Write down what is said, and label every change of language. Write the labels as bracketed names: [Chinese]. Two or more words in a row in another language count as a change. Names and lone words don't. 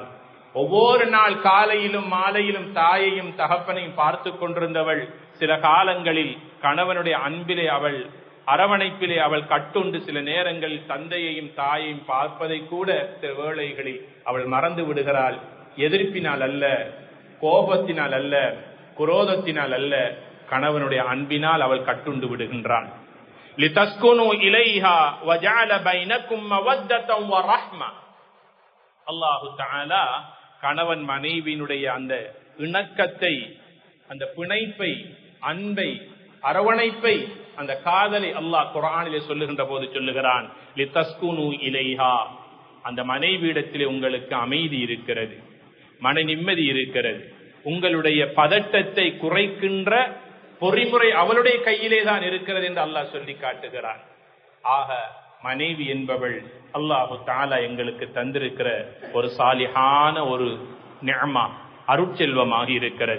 [Tamil] ஒவ்வொரு நாள் காலையிலும் மாலையிலும் தாயையும் தகப்பனையும் பார்த்து கொண்டிருந்தவள் சில காலங்களில் கணவனுடைய அன்பிலே அவள் அரவணைப்பிலே அவள் கட்டுண்டு சில நேரங்களில் தந்தையையும் தாயையும் பார்ப்பதை கூட சில வேளைகளில் அவள் மறந்து விடுகிறாள். எதிர்ப்பினால் அல்ல, கோபத்தினால் அல்ல, குரோதத்தினால் அல்ல, கணவனுடைய அன்பினால் அவள் கட்டுண்டு விடுகின்றாள். [Arabic] لِتَسْكُنُوا إِلَيْهَا وَجَعَلَ بَيْنَكُمْ مَوَدَّةً وَرَحْمَةً. الله تعالى [Tamil] கணவன் மனைவியினுடைய அந்த இணக்கத்தை, அந்த பிணைப்பை, அன்பை, அரவணைப்பை, அந்த காதலை அல்லாஹ் குர்ஆனிலே சொல்லுகின்ற போது சொல்லுகிறான், [Arabic] لِتَسْكُنُوا إِلَيْهَا. [Tamil] அந்த மனைவியிடத்திலே உங்களுக்கு அமைதி இருக்கிறது, மன நிம்மதி இருக்கிறது, உங்களுடைய பதட்டத்தை குறைக்கின்ற பொறிமுறை அவளுடைய கையிலே தான் இருக்கிறது என்று அல்லாஹ் சொல்லி காட்டுகிறான். ஆக மனைவி என்பவள் [Arabic] الله تعالى [Tamil] எங்களுக்கு தந்திருக்கிற ஒரு சாலிஹான ஒரு நிஅமா, அருட்செல்வமாக இருக்கிறது.